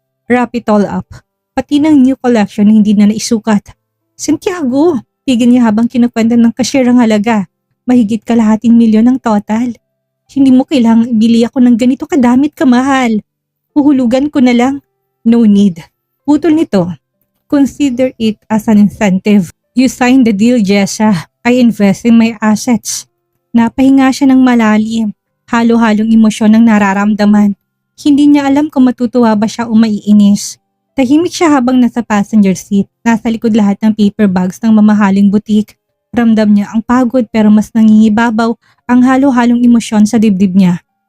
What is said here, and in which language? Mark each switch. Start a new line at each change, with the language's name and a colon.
English: Wrap it all up.
Filipino: Pati ng new collection na hindi na naisukat. Santiago, pigil niya habang kinukwenta ng cashier ang halaga. Mahigit kalahating milyon ang total. Hindi mo kailangang ibili ako ng ganito kadamit kamahal. Huhulugan ko na lang.
English: No need.
Filipino: Putol nito.
English: Consider it as an incentive. You signed the deal, Jessa. I invest in my assets.
Filipino: Napahinga siya ng malalim. Halo-halong emosyon ang nararamdaman. Hindi niya alam kung matutuwa ba siya o maiinis. Tahimik siya habang nasa passenger seat. Nasa likod lahat ng paper bags ng mamahaling butik. Ramdam niya ang pagod pero mas nangingibabaw ang halo-halong emosyon sa dibdib niya.